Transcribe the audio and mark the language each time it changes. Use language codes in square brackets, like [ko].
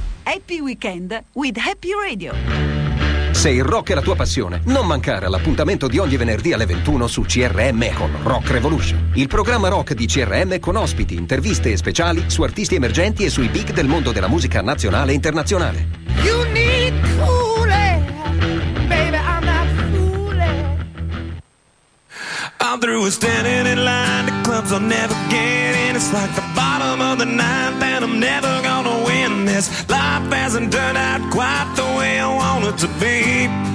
[en] Happy Weekend with Happy Radio. [it] Se il rock è la tua passione, non mancare all'appuntamento di ogni venerdì alle 21 su CRM con Rock Revolution. Il programma rock di CRM con ospiti, interviste e speciali su artisti emergenti e sui big del mondo della musica nazionale e internazionale. [en] You need cool, baby, I'm not fool. I'm through standing in line, the clubs I'll never get in. It's like the bottom of the ninth and I'm never gonna win this. Life hasn't turned out quite the way I want it to be.